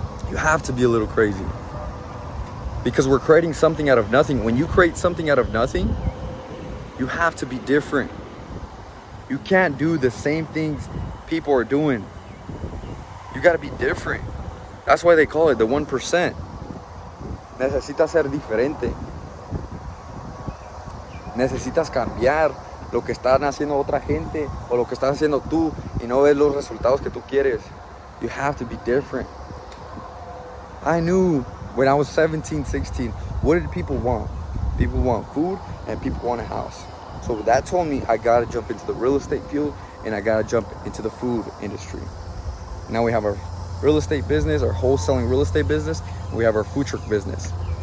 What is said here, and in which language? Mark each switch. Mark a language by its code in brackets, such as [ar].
[en] You have to be a little crazy. Because we're creating something out of nothing. When you create something out of nothing, you have to be different. You can't do the same things people are doing. You gotta be different. That's why they call it the 1%. [es] Necesitas ser diferente. Necesitas cambiar lo que están haciendo otra gente o lo que estás haciendo tú y no ves los resultados que tú quieres. [en] You have to be different. I knew when I was 17, 16, what did people want? People want food and people want a house. So that told me I gotta jump into the real estate field and I gotta jump into the food industry. Now we have our real estate business, our wholesaling real estate business, and we have our food truck business.